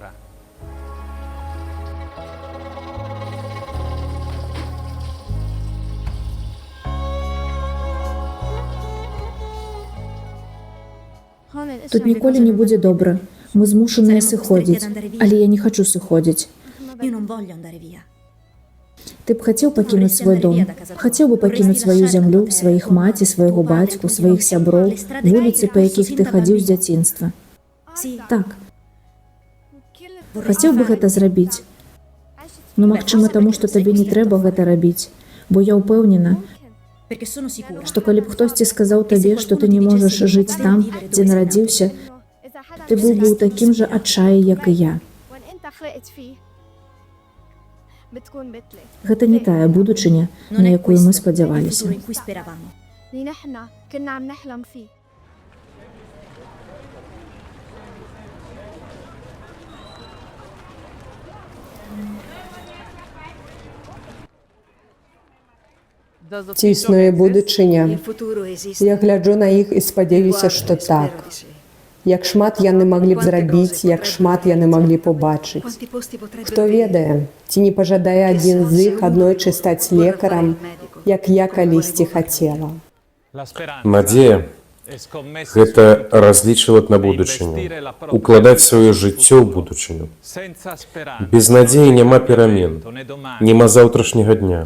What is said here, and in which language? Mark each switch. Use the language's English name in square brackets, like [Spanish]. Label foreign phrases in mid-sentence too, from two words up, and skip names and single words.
[Belarusian] Тут ніколі не будзе добра. Мы змушаныя сыходзіць, але я не хачу сыходзіць. [Italian] Io non voglio andare via. [Belarusian] Ты б хацеў пакінуць свой дом, хацеў бы пакінуць сваю зямлю, сваіх маці, свайго бацьку, сваіх сяброў, вуліцы, па якіх ты хадзіў з дзяцінства. Так, хацеў бы гэта зрабіць. Но магчыма таму, што табе не трэба гэта рабіць, бо я ўпэўнена, [Italian] Perché sono sicura. [Belarusian] што калі б хтосьці сказаў табе, што ты не можаш жыць там, дзе нарадзіўся, ты быў бы ў такім жа адчаі, як і я. Гэта не тая будучыня, [Italian] Non [Belarusian] на [Italian] è [Belarusian] якую [Italian] questo [Belarusian] мы [Italian] il [Belarusian] спадзяваліся. [Italian] futuro in cui speravamo. [Arabic] اللي نحن كنا عم نحلم فيه. [Belarusian] Ці існує будучыня? [Italian] Il futuro esiste. [Belarusian] Я гляджу на іх і спадзяюся, што так. Як шмат яны маглі б зрабіць, як шмат яны маглі б убачыць. [Italian] Quanti posti potrebbero [Belarusian] Хто ведае, ці не пажадае адзін з іх аднойчы стаць лекарам, як я калісьці хацела. Надзея – гэта разлічваць на будучыню, укладаць сваё жыццё ў будучыню. Без надзеі няма перамен, няма заўтрашняга дня.